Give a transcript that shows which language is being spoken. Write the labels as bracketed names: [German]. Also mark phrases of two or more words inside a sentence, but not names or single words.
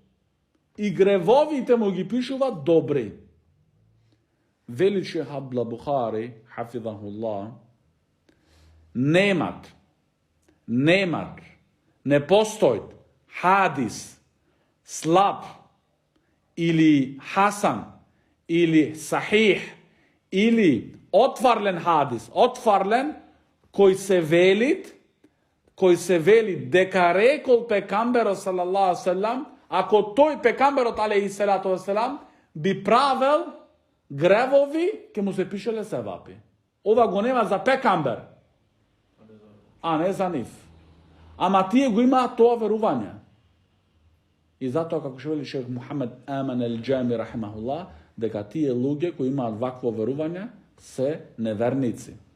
[Macedonian] Вели Шейх Абдулла Бухари, хафидахуллах, не постои хадис слаб или хасан или сахих или отварлен хадис, кој се вели дека рекол пекамберот [Arabic] صلى الله عليه وسلم, [Macedonian] ако тој пекамберот [Arabic] عليه الصلاة والسلام [Macedonian] би правел гревови, ке му се пишеле севапи. Ова го нема за пекамбер, а не за нив. Ама тие го имаат тоа верување. И затоа, како што вели Шейх Мухамед Аман Ал-Џами рахимахуллах, дека тие луѓе кои имаат вакво верување се неверници.